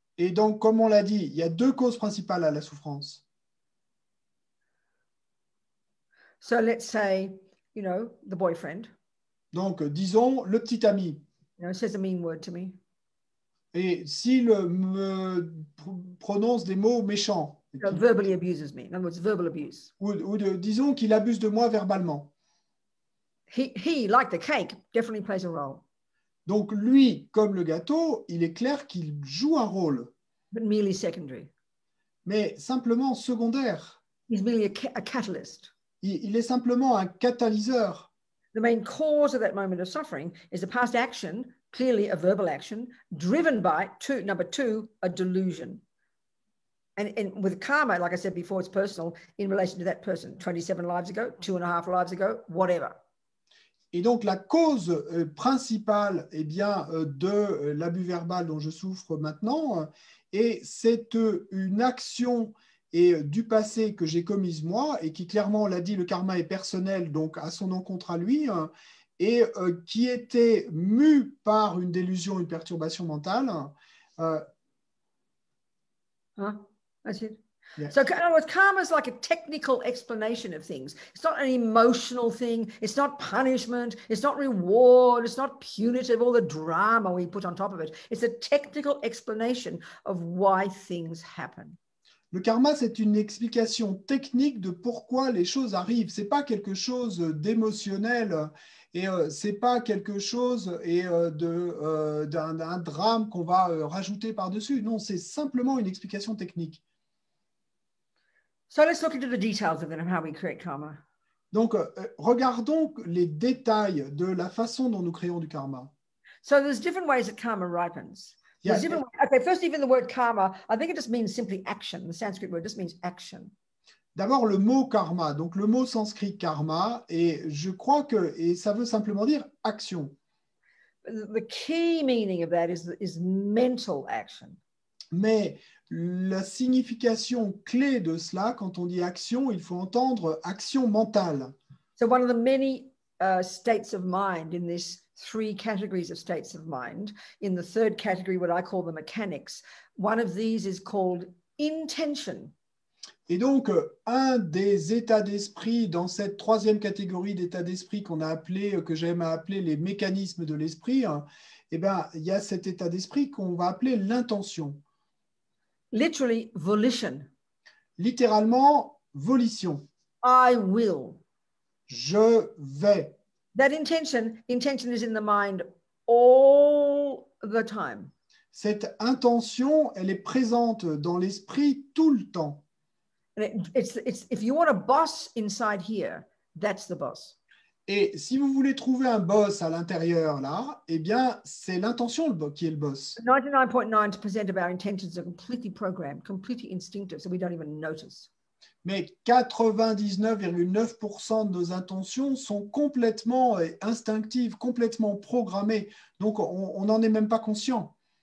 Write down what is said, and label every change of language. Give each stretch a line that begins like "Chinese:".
French: Et donc, comme on l'a dit, il y a deux causes principales à la souffrance.
English: So let's say, the boyfriend.
French: Donc, disons, le petit ami.
English: Says a mean word to me.
French: Et s'il me prononce des mots méchants.
English: Verbally abuses me. In other words, verbal abuse.
French: Disons qu'il abuse de moi verbalement.
English: He, like the cake, definitely plays a role.
French: Donc lui, comme le gâteau, il est clair qu'il joue un rôle.
English: But merely secondary.
French: Mais simplement secondaire.
English: He's merely a catalyst.
French: Il est simplement un catalyseur.
English: The main cause of that moment of suffering is a past action, clearly a verbal action, driven by, number two, a delusion. And with karma, like I said before, it's personal in relation to that person. 27 lives ago, 2.5 lives ago, whatever.
French: Et donc, la cause principale de l'abus verbal dont je souffre maintenant, et c'est une action du passé que j'ai commise moi, et qui clairement, on l'a dit, le karma est personnel, donc à son encontre à lui, et qui était mue par une délusion, une perturbation mentale.
English: That's it. Yeah. So in other words, karma is like a technical explanation of things. It's not an emotional thing. It's not punishment. It's not reward. It's not punitive, all the drama we put on top of it. It's a technical explanation of why things happen.
French: Le karma, c'est une explication technique de pourquoi les choses arrivent. C'est pas quelque chose d'émotionnel et c'est pas quelque chose d'un drame qu'on va rajouter par-dessus. Non, c'est simplement une explication technique.
English: So let's look into the details of how we create karma.
French: Donc, regardons les détails de la façon dont nous créons du karma.
English: So there's different ways that karma ripens. Okay, first, even the word karma, I think it just means simply action. The Sanskrit word just means action.
French: D'abord, le mot karma, donc le mot sanskrit karma, et je crois que ça veut simplement dire action.
English: The key meaning of that is mental action.
French: Mais la signification clé de cela, quand on dit action, il faut entendre action mentale.
English: So one of the many states of mind in this 3 categories of states of mind, in the third category, what I call the mechanics, one of these is called intention.
French: Et donc, un des états d'esprit dans cette troisième catégorie d'états d'esprit que j'aime appeler les mécanismes de l'esprit, il y a cet état d'esprit qu'on va appeler l'intention.
English: Literally, volition.
French: Littéralement, volition.
English: I will.
French: Je vais.
English: That intention is in the mind all the time.
French: Cette intention, elle est présente dans l'esprit tout le temps.
English: It's if you want a boss inside here, that's the boss.
French: Et si vous voulez trouver un boss à l'intérieur, là, eh bien, c'est l'intention qui est le boss. 99.9% of our intentions are completely programmed, completely instinctive, so we don't even notice. Mais 99,9% de nos intentions sont complètement instinctives, complètement programmées. Donc, on n'en est même pas conscient.